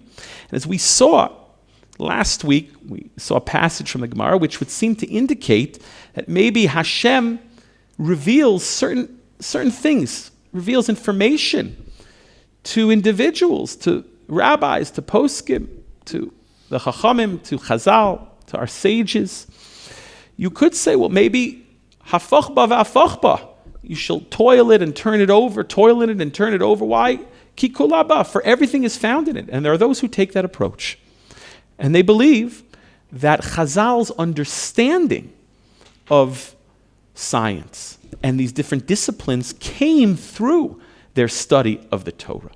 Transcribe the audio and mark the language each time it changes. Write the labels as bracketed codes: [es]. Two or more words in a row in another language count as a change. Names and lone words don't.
[en] And as we saw last week, we saw a passage from the Gemara which would seem to indicate that maybe Hashem reveals certain things, reveals information to individuals, to rabbis, to poskim, to the chachamim, to Chazal, to our sages. You could say, well, maybe [he] הפוך בה והפוך בה. [en] You shall toil it and turn it over, toil in it and turn it over. Why? [he] כי כולה בה, [en] for everything is found in it. And there are those who take that approach. And they believe that Chazal's understanding of science and these different disciplines came through their study of the Torah.